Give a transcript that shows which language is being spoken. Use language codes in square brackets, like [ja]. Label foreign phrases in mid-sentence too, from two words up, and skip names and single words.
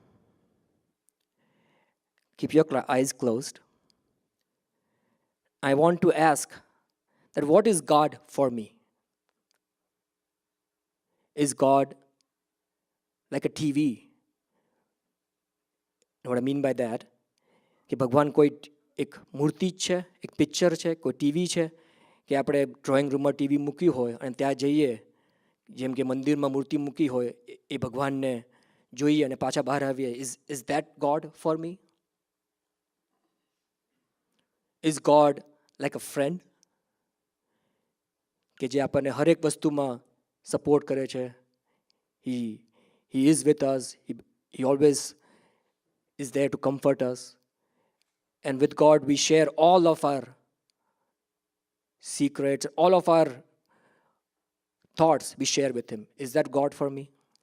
[en] Keep your eyes closed. I want to ask that what is God for me? Is God like a TV? What I mean by that, [gu] કે ભગવાન કોઈ એક મૂર્તિ જ છે, એક પિક્ચર છે, કોઈ ટીવી છે, કે આપણે ડ્રોઈંગ રૂમમાં ટીવી મૂકી હોય અને ત્યાં જઈએ, જેમ કે મંદિરમાં મૂર્તિ મૂકી હોય, એ ભગવાનને જોઈએ અને પાછા બહાર આવીએ. [en] Is that God for me? Is God like a friend? [gu] કે જે આપણને હરેક વસ્તુમાં સપોર્ટ કરે છે. [en] He is with us. He always is there to comfort us. And with God, we share all of our secrets, all of our thoughts we share with him. Is that God for me?